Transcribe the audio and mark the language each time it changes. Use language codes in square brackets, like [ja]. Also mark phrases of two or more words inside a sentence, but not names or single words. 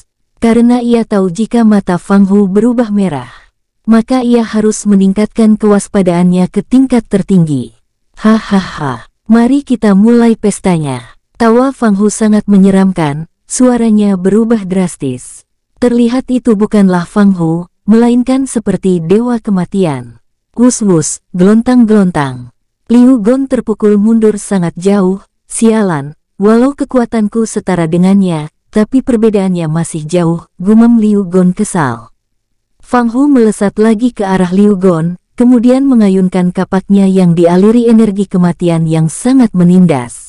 [id] Karena ia tahu jika mata Fang Hu berubah merah, maka ia harus meningkatkan kewaspadaannya ke tingkat tertinggi. Hahaha, mari kita mulai pestanya. Tawa Fang Hu sangat menyeramkan, suaranya berubah drastis. Terlihat itu bukanlah Fang Hu, melainkan seperti dewa kematian. Wus-wus, gelontang-gelontang. Liu Gon terpukul mundur sangat jauh. Sialan, walau kekuatanku setara dengannya, tapi perbedaannya masih jauh, gumam Liu Gon kesal. Fang Hu melesat lagi ke arah Liu Gon, kemudian mengayunkan kapaknya yang dialiri energi kematian yang sangat menindas.